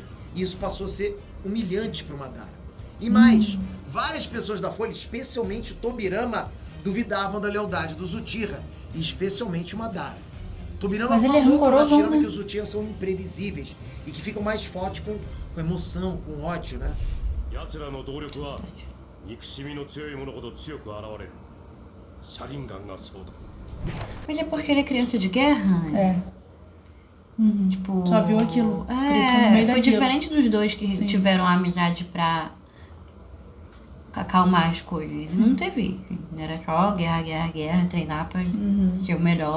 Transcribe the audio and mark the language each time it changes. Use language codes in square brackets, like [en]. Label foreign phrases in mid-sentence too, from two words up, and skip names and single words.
[pt] E isso passou a ser humilhante para o Madara. E mais, várias pessoas da Folha, especialmente o Tobirama, duvidavam da lealdade dos Uchiha, e especialmente o Madara. Tobirama Mas ele é falou pro rancoroso, Hashirama né? que os Uchiha são imprevisíveis e que ficam mais fortes com emoção, com ódio, né? [ja] 奴らの動力は憎しみの強い者ほど強く現れる。シャリンガンがそうだ。 [pt] Mas é porque ele é criança de guerra, né? É. Tipo. Só viu aquilo, cresceu no É, meio foi daquilo. diferente dos dois que Sim. tiveram a amizade pra acalmar as coisas. Não teve isso. Era só guerra, guerra, guerra, treinar pra ser o melhor.